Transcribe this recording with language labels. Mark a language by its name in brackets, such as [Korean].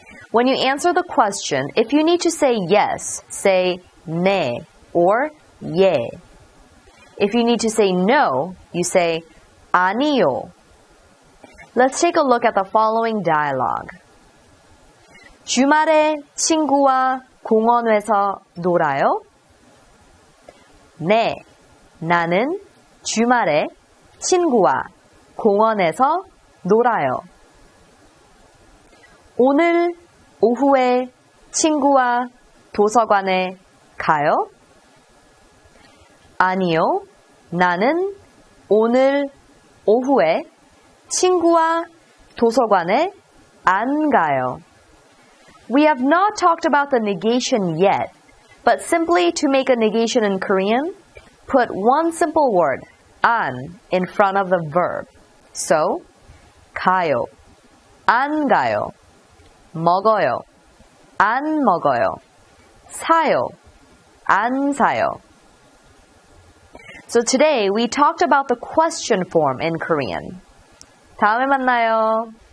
[English] When you answer the question, if you need to say yes, say 네 or 예. If you need to say no, you say 아니요. Let's take a look at the following dialogue. [Korean] 주말에 친구와 공원에서 놀아요? 네, 나는 주말에 친구와 공원에서 놀아요. 오늘 오후에 친구와 도서관에 가요? 아니요, 나는 오늘 오후에 친구와 도서관에 안 가요. [English] We have not talked about the negation yet, but simply to make a negation in Korean, put one simple word, 안, in front of the verb. [Korean] So, 가요, 안 가요, 먹어요, 안 먹어요, 사요, 안 사요. [English] So today we talked about the question form in Korean. [Korean] 다음에 만나요.